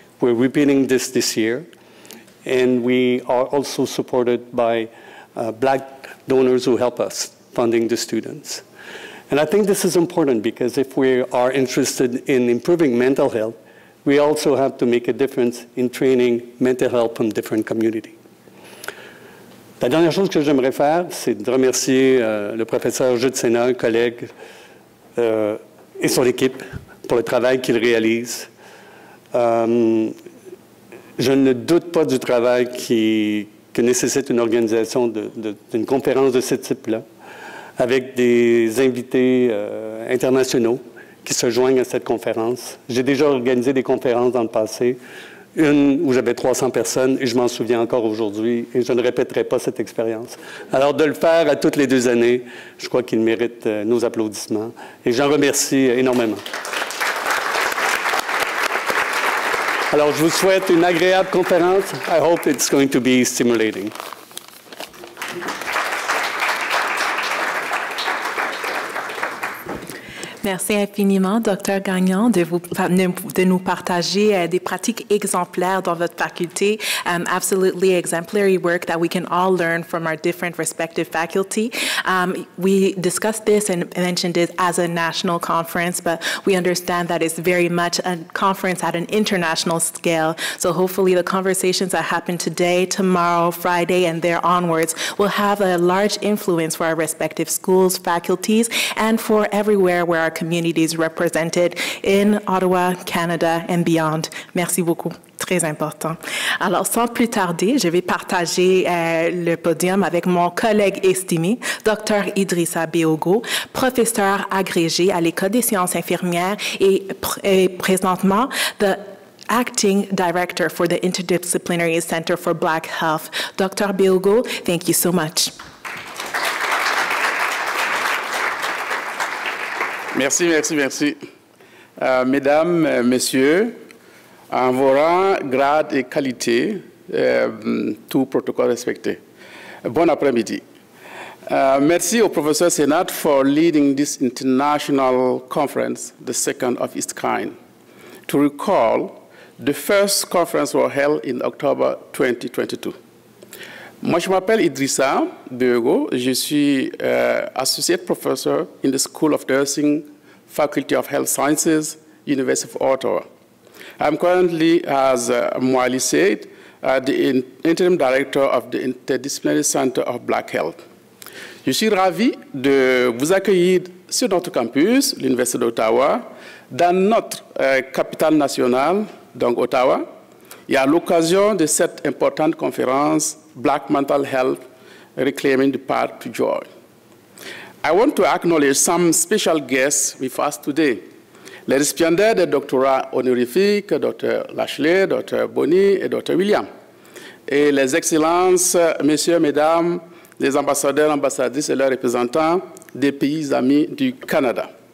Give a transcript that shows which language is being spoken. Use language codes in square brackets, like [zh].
[en] We're repeating this year. And we are also supported by Black donors who help us funding the students. And I think this is important because if we are interested in improving mental health, we also have to make a difference in training mental health from different communities. [fr] La dernière chose que j'aimerais faire, c'est de remercier le professeur Jude Sénat, un collègue, et son équipe pour le travail qu'il réalise. Je ne doute pas du travail que nécessite une organisation d'une conférence de ce type-là, avec des invités internationaux qui se joignent à cette conférence. J'ai déjà organisé des conférences dans le passé, une où j'avais 300 personnes, et je m'en souviens encore aujourd'hui, et je ne répéterai pas cette expérience. Alors, de le faire à toutes les 2 années, je crois qu'il mérite nos applaudissements, et j'en remercie énormément. Alors, je vous souhaite une agréable conférence. [en] I hope it's going to be stimulating. [fr] Merci infiniment, Dr. Gagnon, de nous partager des pratiques exemplaires dans votre faculté. [en] Absolutely exemplary work that we can all learn from our different respective faculty. We discussed this and mentioned it as a national conference, but we understand that it's very much a conference at an international scale. So hopefully the conversations that happen today, tomorrow, Friday, and there onwards will have a large influence for our respective schools, faculties, and for everywhere where our communities represented in Ottawa, Canada, and beyond. [fr] Merci beaucoup. Très important. Alors, sans plus tarder, je vais partager le podium avec mon collègue estimé, Dr. Idrissa Beogo, professeur agrégé à l'École des sciences infirmières et présentement the Acting Director for the Interdisciplinary Center for Black Health. Dr. [en] Beogo, thank you so much. [fr] Merci, merci, merci. Mesdames, Messieurs, en vos rangs, grades et qualités, tout protocole respecté. [en] Bon après-midi. Merci au professeur Sénat for leading this international conference, the second of its kind. To recall, the first conference was held in October 2022. [fr] Moi, je m'appelle Idrissa Beogo. [en] Je suis associate professor in the School of Nursing, Faculty of Health Sciences, University of Ottawa. I'm currently, as Mwali said, the interim director of the Interdisciplinary Center of Black Health. [fr] Je suis ravi de vous accueillir sur notre campus, l'Université d'Ottawa, dans notre capitale nationale, donc Ottawa, et à l'occasion de cette importante conférence, Black Mental Health, Reclaiming the Path to Joy. [en] I want to acknowledge some special guests with us today. [fr] Les récipiendaires des doctorats honorifiques, Dr. Lashley, Dr. Bonny et Dr. William. Et les excellences, messieurs, mesdames, les ambassadeurs, ambassadrices et leurs représentants des pays amis du Canada.